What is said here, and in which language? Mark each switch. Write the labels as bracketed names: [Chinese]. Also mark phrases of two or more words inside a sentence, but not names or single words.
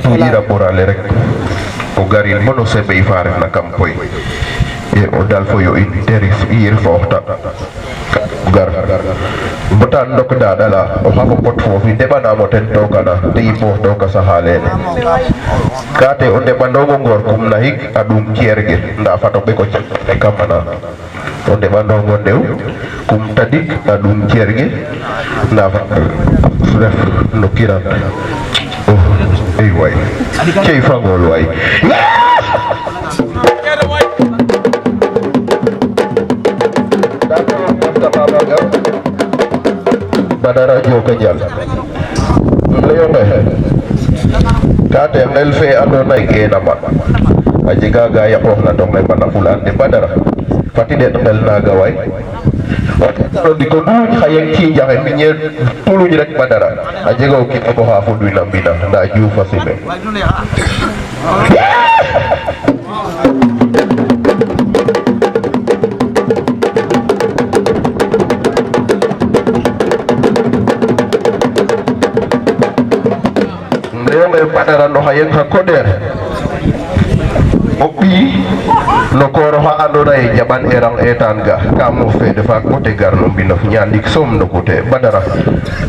[Serer] to yira borale rek o garin bono sebe fa refna kam poy e o dal fo yo in terif yir fooxta gar bota ndok daɗala o xako pot foofi ndeɓanamo ten tokana te yipoox toka saxa lene ka te o ndeɓandongo ngoor kum naxik a ɗum ceer ge nda fato ɓeko e kamana o ndeɓandongo ndew kum tadik a ɗum ceer ge nda fat ref no kiran ey way cey fangol way Badara joka jal leyonge ka te ngel fe andona ye gena ma a jega ga yaqooxna to nge bana fulaan de Badara fati det ngel naga way o ndiko nduluñ xaye ciinjaxe mbiñe tuluñ rek Badara a jega o kiin oxo xa fudwina mbina nda Diouf a sime Badara no xaye xa koder o ɓiy no kooro xa andona ye jaɓan erang etan ga ka moof fede faak bo te gar no mbinof ñandik soom no kute Badara